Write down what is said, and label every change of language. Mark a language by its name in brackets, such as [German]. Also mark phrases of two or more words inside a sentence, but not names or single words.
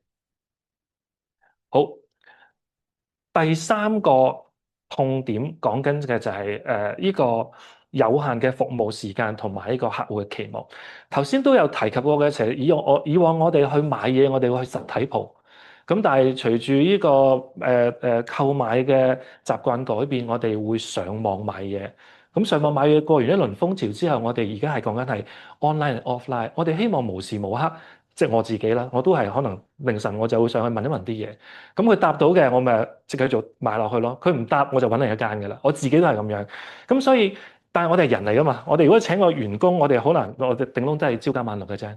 [Cantonese] 好，第三個痛點講緊嘅就係呢個有限嘅服務時間同埋呢個客戶嘅期望。頭先都有提及過嘅，其實以往我哋去買嘢，我哋會去實體鋪。咁但係隨住呢個購買嘅習慣改變，我哋會上網買嘢。咁上網買嘢過完一輪風潮之後，我哋而家係講緊係 [English] online and offline。 [Cantonese] 我哋希望無時無刻，即係我自己啦，我都係可能凌晨我就會上去問一問啲嘢。咁佢答到嘅，我咪即刻做買落去咯。佢唔答，我就揾另一間嘅啦。我自己都係咁樣。咁所以，但係我哋係人嚟噶嘛。我哋如果請個員工，我哋好難，我哋頂籠都係朝九晚六嘅啫。